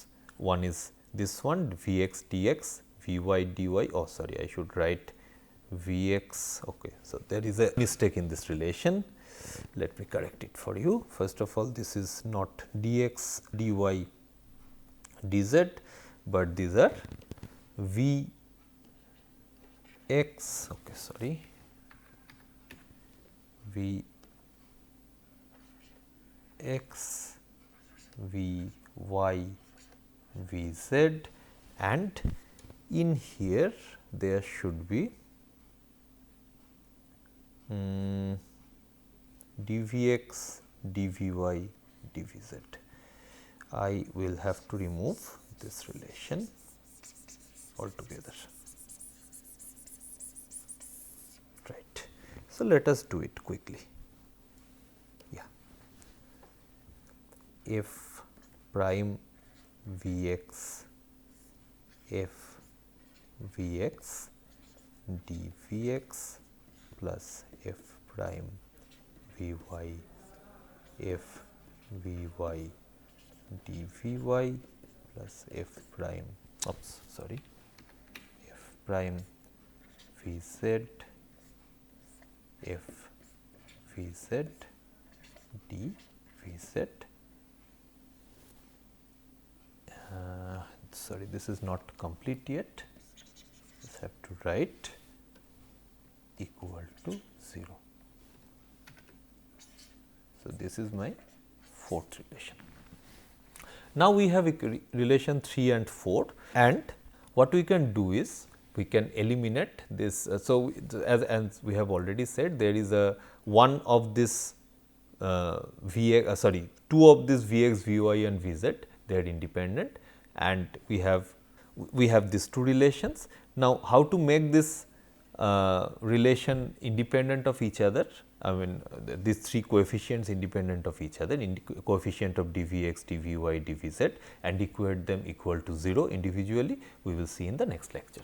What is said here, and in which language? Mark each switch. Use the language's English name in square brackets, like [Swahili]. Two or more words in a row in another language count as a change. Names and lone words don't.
[English] One is this one v x dx, v y dy. Oh, sorry, I should write v x. Okay, so there is a mistake in this relation. Let me correct it for you. First of all, this is not dx, dy, dz, but these are v x. Okay, sorry, v x, v y, v z, and in here there should be dvx, dvy, dvz. I will have to remove this relation altogether. Right. So, let us do it quickly. Yeah. F prime v x, f v x, dvx plus f prime v y, f v y, dvy plus f prime, oops, sorry, f prime v z, f v z, d v z. Sorry, this is not complete yet. Just have to write equal to 0. So, this is my fourth relation. Now, we have relation 3 and 4, and what we can do is we can eliminate this. So, as we have already said, there is a one of this two of this v x, v y and v z, they are independent, and we have these two relations. Now, how to make this relation independent of each other? I mean, these three coefficients independent of each other, coefficient of dvx, dvy, dvz, and equate them equal to 0 individually, we will see in the next lecture.